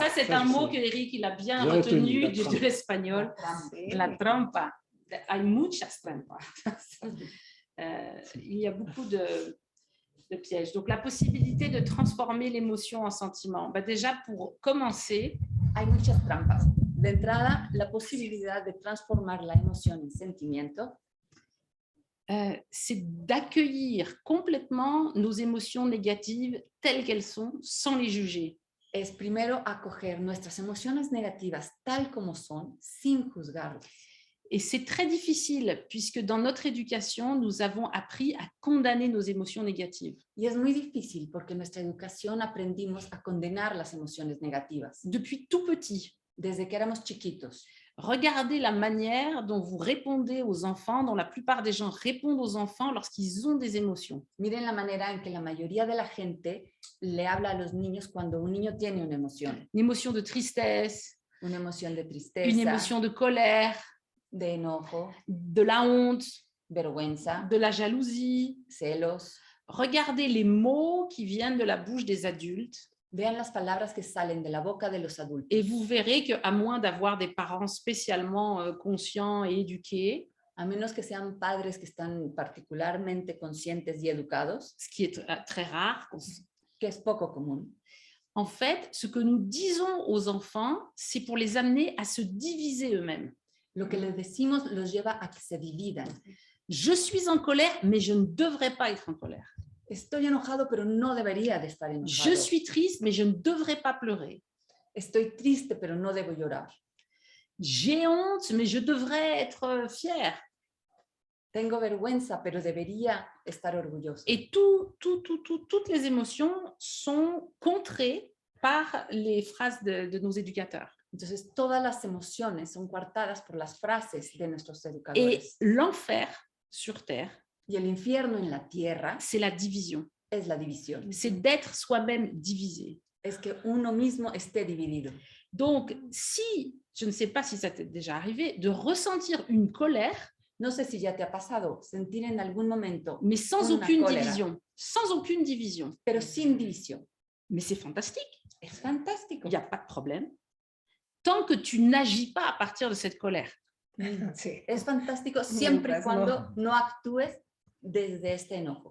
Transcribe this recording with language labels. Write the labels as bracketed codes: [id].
[fr] Ça, c'est un mot que Eric il a bien retenu de l'espagnol. La trampa. [es] Hay muchas trampas. [fr] Il y a beaucoup de pièges. Donc, la possibilité de transformer l'émotion en sentiment. Déjà, pour commencer, [es] hay muchas trampas. De entrada, la posibilidad de transformar la emoción en sentimiento. [fr] C'est d'accueillir complètement nos émotions négatives telles qu'elles sont, sans les juger. [es] Es primero acoger nuestras emociones negativas tal como son, sin juzgarlas. [fr] Et c'est très difficile, puisque dans notre éducation, nous avons appris à condamner nos émotions négatives. [es] Y es muy difícil porque en nuestra educación aprendimos a condenar las emociones negativas. [fr] Depuis tout petit. [es] Desde que éramos chiquitos. [fr] Regardez la manière dont vous répondez aux enfants, dont la plupart des gens répondent aux enfants lorsqu'ils ont des émotions. [es] Miren la manera en que la mayoría de la gente le habla a los niños cuando un niño tiene una emoción. [fr] Une émotion de tristesse, [es] una emoción de tristeza, [fr] une émotion de colère, [es] de enojo, [fr] de la honte, [es] vergüenza, [fr] de la jalousie. [es] celos. [fr] Regardez les mots qui viennent de la bouche des adultes. [es] Vean las palabras que salen de la boca de los adultos. [fr] Et vous verrez qu'à moins d'avoir des parents spécialement conscients et éduqués, [es] a menos que sean padres que están particularmente conscientes y educados, [fr] ce qui est très rare, [es] que es poco común. [fr] En fait, ce que nous disons aux enfants, c'est pour les amener à se diviser eux-mêmes. [es] Lo que les decimos los lleva a que se dividan. [fr] Je suis en colère, mais je ne devrais pas être en colère. [es] Estoy enojado, pero no debería de estar enojado. [fr] Je suis triste, mais je ne devrais pas pleurer. [es] Estoy triste, pero no debo llorar. [fr] J'ai honte, mais je devrais être fière. [es] Tengo vergüenza, pero debería estar orgulloso. [fr] Et toutes les émotions sont contrées par les phrases de nos éducateurs. [es] Entonces, todas las emociones son coartadas por las frases de nuestros [fr] Et [es] educadores. [fr] l'enfer sur terre, [es] Y el infierno en la tierra [fr] c'est la division. [es] es la división. [fr] C'est d'être soi-même divisé. [es] Es que uno mismo esté dividido. [fr] Donc, si, je ne sais pas si ça t'est déjà arrivé, de ressentir une colère, [es] No sé si ya te ha pasado sentir en algún momento, [fr] mais sans [es] Una [fr] aucune colère. division. Sans aucune division. [es] pero sin división. [fr] Mais c'est fantastique. [es] Es fantástico. [fr] Il n'y a pas de problème. Tant que tu n'agis pas à partir de cette colère. [es] Sí. Es fantástico siempre y Mientras cuando no actúes desde este enojo.